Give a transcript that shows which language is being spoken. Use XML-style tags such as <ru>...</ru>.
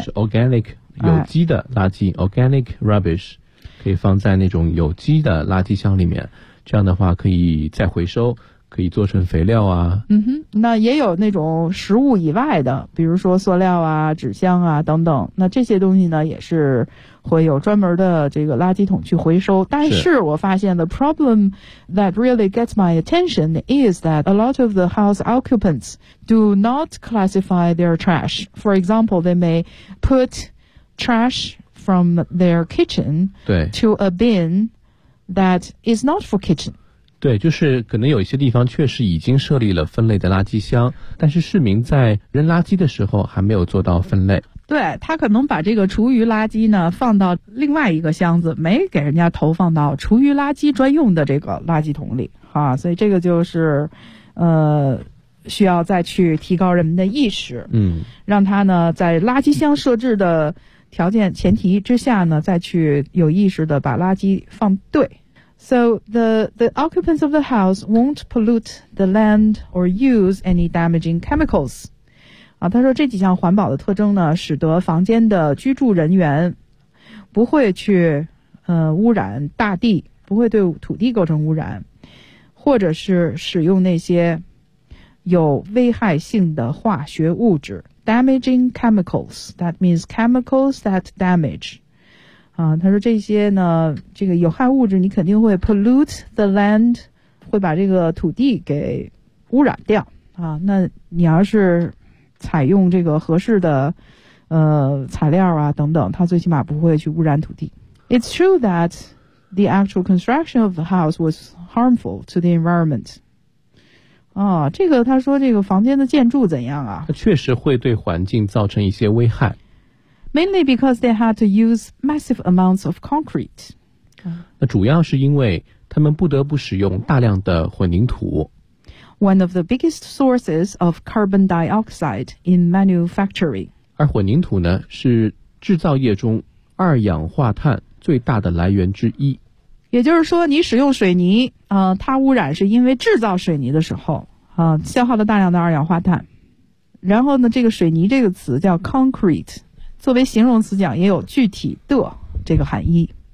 <zh>是 organic 有机的垃圾、哎、organic rubbish 可以放在那种有机的垃圾箱里面，这样的话可以再回收，可以做成肥料啊。嗯哼，那也有那种食物以外的，比如说塑料啊、纸箱啊等等，那这些东西呢也是会有专门的这个垃圾桶去回收。但是我发现</zh> <en>the problem that really gets my attention is that a lot of the house occupants do not classify their trash. For example, they may put trash from their kitchen to a bin that is not for kitchen.</en> <zh>对，就是可能有一些地方确实已经设立了分类的垃圾箱，但是市民在扔垃圾的时候还没有做到分类。对，他可能把这个厨余垃圾呢放到另外一个箱子，没给人家投放到厨余垃圾专用的这个垃圾桶里啊，所以这个就是需要再去提高人们的意识，嗯，让他呢在垃圾箱设置的条件前提之下呢再去有意识的把垃圾放对。</zh> <en>So the occupants of the house won't pollute the land or use any damaging chemicals.</en> <zh>啊，他说这几项环保的特征呢使得房间的居住人员不会去污染大地，不会对土地构成污染，或者是使用那些有危害性的化学物质</zh> <en>damaging chemicals, that means chemicals that damage.</en> <zh>啊，他说这些呢这个有害物质你肯定会</zh> <en>pollute the land,</en> <zh>会把这个土地给污染掉啊，那你要是采用这个合适的材料啊等等，它最起码不会去污染土地。</zh> <en>It's true that the actual construction of the house was harmful to the environment.</en> <zh>哦，这个他说这个房间的建筑怎样啊，它确实会对环境造成一些危害。</zh> <en>Mainly because they had to use massive amounts of concrete.</en> <zh>那主要是因为他们不得不使用大量的混凝土。</zh> <en>One of the biggest sources of carbon dioxide in manufacturing.</en> <zh>而混凝土呢，是制造业中二氧化碳最大的来源之一。也就是说，你使用水泥，它污染是因为制造水泥的时候，消耗了大量的二氧化碳。然后呢，这个水泥这个词叫 concrete， 作为形容词讲，也有具体的这个含义。</zh>